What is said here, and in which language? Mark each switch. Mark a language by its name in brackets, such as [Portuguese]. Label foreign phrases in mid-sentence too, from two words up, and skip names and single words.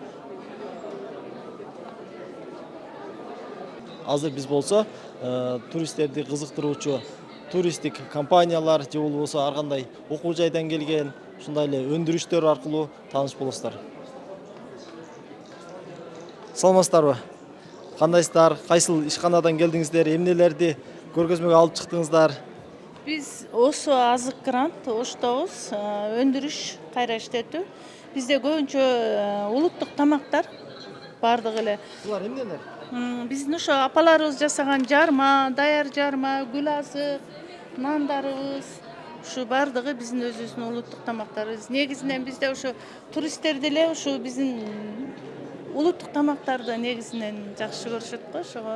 [Kyrgyz] Азыр биз болсо туристтерди кызыктыруучу туристтик компаниялар же болбосо ар кандай окуу жайдан келген ушундай эле өндүрүштөр аркылуу тааныш болосуздар. Саламатсыздарбы? Кандайсыздар? Кайсыл ишканадан келдиңиздер? Эмнелерди көргөзмөгө алып чыктыңыздар? Биз Ошо Азык Грант, Оштогуз, өндүрүш кайра иштетүү. Bizde көбүнчө улуттук тамактар бардыгы эле. Булар эмнелер? Биздин ошо апаларыбыз жасаган жарма, даяр жарма, гүл азык, нандарыбыз, ушу бардыгы биздин өзүбүздүн улуттук тамактарыбыз. Негизинен бизде ошо туристтер деле ушу биздин улуттук тамактарды негизинен жакшы көрүшөт го, ошого.